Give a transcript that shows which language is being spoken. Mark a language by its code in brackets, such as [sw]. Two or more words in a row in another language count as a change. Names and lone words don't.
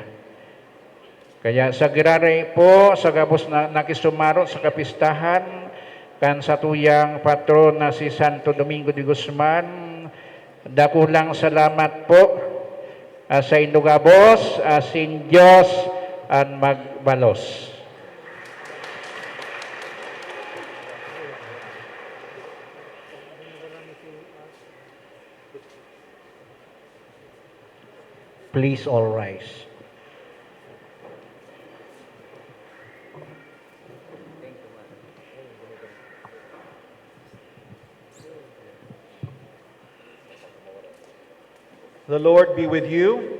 [bik] Kaya sa giraray po sa gabos na nakisumaro sa kapistahan kan sa tuyang patron na si Santo Domingo De Guzman dakulang salamat po sa indugabos sin Dios an magbalos. [en] Please all rise. The Lord be with you.